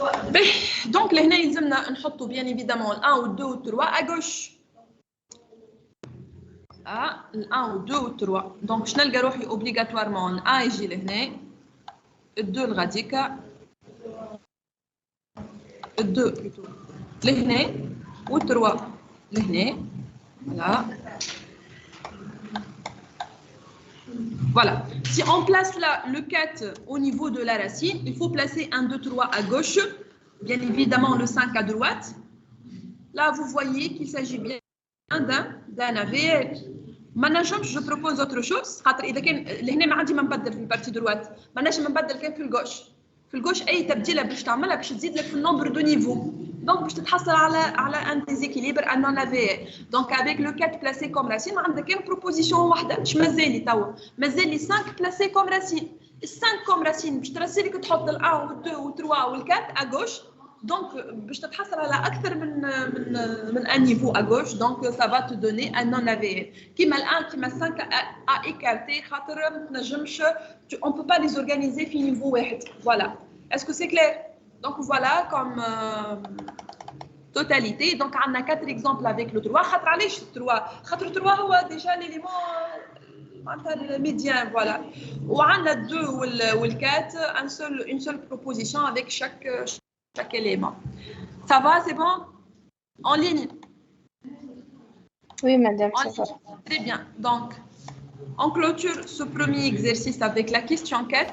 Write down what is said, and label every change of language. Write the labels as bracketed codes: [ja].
[ar] باهي دونك لهنا يلزمنا نحطوا بيان ايفيدامون ال1 وال2 وال3 ا غوش ال1 وال2 وال3 دونك باش نلقى روحي اوبليغاتوارمون ال1 يجي لهنا ال2 الغاديكا ال2 لهنا وال3 لهنا voilà. [fr] Voilà. Si on place là le 4 au niveau de la racine, il faut placer 1, 2, 3 à gauche, bien évidemment le 5 à droite. Là, vous voyez qu'il s'agit bien d'un AVL. Maintenant, je propose autre chose. [ar] إذا كان لهنا ما عندي ما نبدل في البارتي دروات، ما نجم نبدل كان في الجوش. في الجوش أي تبديلة باش تعملها باش تزيد لك في النمبر دو نيفو. [fr] Donc, [ar] باش تتحصل على [fr] un déséquilibre un non AVL. Donc, avec le 4 placé comme racine, [ar] عندك كان [fr] proposition واحدة. [ar] مش مازالي توا، مازالي [fr] 5 placé comme racine. [ar] 5 comme racine باش ترسي لك تحط ال 1 وال 2 وال 3 وال 4 à gauche. Donc, باش تتحصل على أكثر من un niveau à gauche. [fr] Donc, ça va te donner un non AVL. [ar] كيما ال 1 كيما 5 [fr] à écarter [ar] خاطر ما تنجمش [fr] on peut pas les organiser في niveau واحد. Voilà. Est-ce que c'est clair? Donc voilà comme totalité. Donc on a 4 exemples avec le 3. [ar] خاطر علاش 3 خاطر 3 هو déjà l'élément معناتها médian voilà. وعندنا 2 وال 4 [fr] une seule proposition avec chaque élément. Ça va, c'est bon? En ligne? Oui, madame, ça va. Très bien. Donc on clôture ce premier exercice avec la question 4.